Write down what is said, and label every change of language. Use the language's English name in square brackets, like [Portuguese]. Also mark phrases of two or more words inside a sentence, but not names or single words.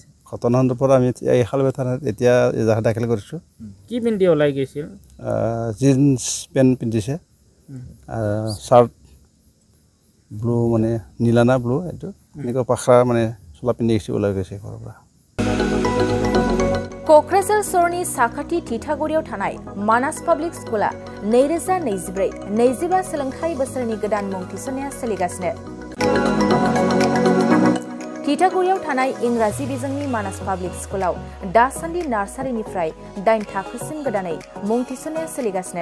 [Assamese] ঘটনা সন্দৰ্ভত আমি এই খালবাৰী থানাত এতিয়া এজাহাৰ দাখিল কৰিছোঁ। কি পিন্ধি ওলাই গৈছিল? জিন্স পেণ্ট পিন্ধিছে, চাৰ্ট ব্লু মানে নীলানা ব্লু, এইটো এনেকুৱা পাখৰা মানে চোলা পিন্ধি গৈছে, ওলাই গৈছে ঘৰৰ পৰা। [Bodo] क'क्राझार सरनि साखाथि थिथागुरियाव थानाय मानास पाब्लिक स्कुला 2024-25 सोलोंथाइ बोसोरनि गोदान मुं थिसननाया सोलिगासिनो। थिथागुरियाव थानाय इंराजि बिजोंनि मानास पाब्लिक स्कुलाव दासान्दि नार्सारिनिफ्राय 8 थाखोसिम गोदानै मुं थिसननाया सोलिगासिनो।